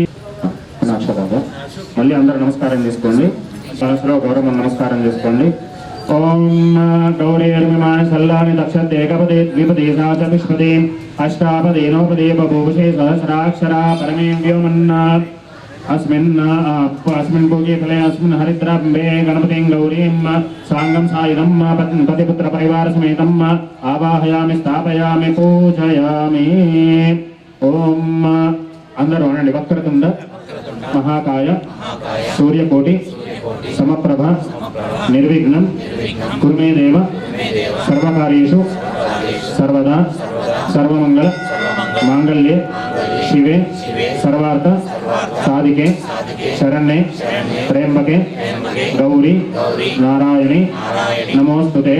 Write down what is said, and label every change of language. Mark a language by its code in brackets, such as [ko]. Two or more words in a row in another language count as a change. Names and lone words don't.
[te] మళ్ళీ అందరూ నమస్కారం చేసుకోండి. మనసులో గౌరవం నమస్కారం చేసుకోండి. [sa] ఓం గౌరీర్మిమాన సల్లాని దక్షతే ఏకపదే ద్విపదే సాచ విష్పదే అష్టాపదే నవపదే బభూషే సహస్రాక్షరా పరమే వ్యోమన్నాత్ अस्मिन् भोगे फले अस्मिन् हरिद्राम्बे गणपतिं गौरीं साङ्गं सायुधं पतिपुत्र परिवार समेतं आवाहयामि स्थापयामि पूजयामि. [te] ఓం అందరూ అనండి. [sa] వక్రతుండ మహాకాయ సూర్యకోటి సమప్రభ నిర్విఘ్నం కుర్మే దేవ సర్వకార్యేషు సర్వదా సర్వమంగళ మాంగళ్యే శివే సర్వార్థ సాధికే శరణ్యే త్రయంబకే గౌరీ నారాయణి నమోస్తుతే.